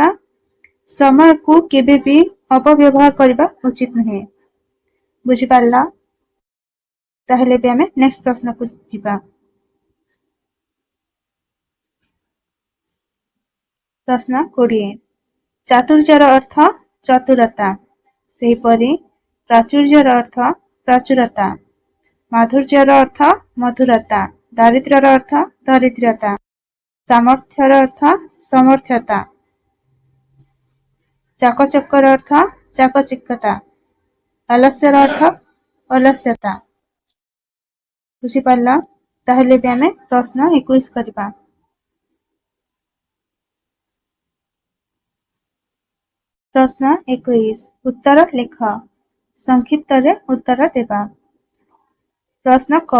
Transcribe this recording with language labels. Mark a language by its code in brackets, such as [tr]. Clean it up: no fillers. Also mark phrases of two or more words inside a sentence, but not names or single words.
[or] ସମୟ କୁ କେବେ ଭି ଅପବ୍ୟବହାର କରିବା ଉଚିତ ନହେ। ବୁଝି ପାରିଲ? ତାହାଲେ ଭି ଆମେ ନେକ୍ସଟ ପ୍ରଶ୍ନ କୁ ଯିବା। ପ୍ରଶ୍ନ 20। ଚାତୁର୍ଯ୍ୟର ଅର୍ଥ ଚତୁରତା। ସେହିପରି ପ୍ରାଚୁର୍ଯ୍ୟର ଅର୍ଥ ପ୍ରାଚୁରତା। ମାଧୁର୍ଯ୍ୟର ଅର୍ଥ ମଧୁରତା। ଦାରିଦ୍ର୍ୟର ଅର୍ଥ ଦରିଦ୍ରତା। ସାମର୍ଥ୍ୟର ଅର୍ଥ ସମର୍ଥ୍ୟତା। ଚାକଚକ୍ୟର ଅର୍ଥ ଚାକଚିକ୍ୟତା। ଆଳସ୍ୟର ଅର୍ଥ ଅଳସ୍ୟତା। ବୁଝି ପାରିଲ? ତାହାଲେ ଭି ଆମେ ପ୍ରଶ୍ନ 21 କରିବା। ପ୍ରଶ୍ନ 21। ଉତ୍ତର ଲେଖ। ସଂକ୍ଷିପ୍ତ ରେ ଉତ୍ତର ଦେବା। ପ୍ରଶ୍ନ କ।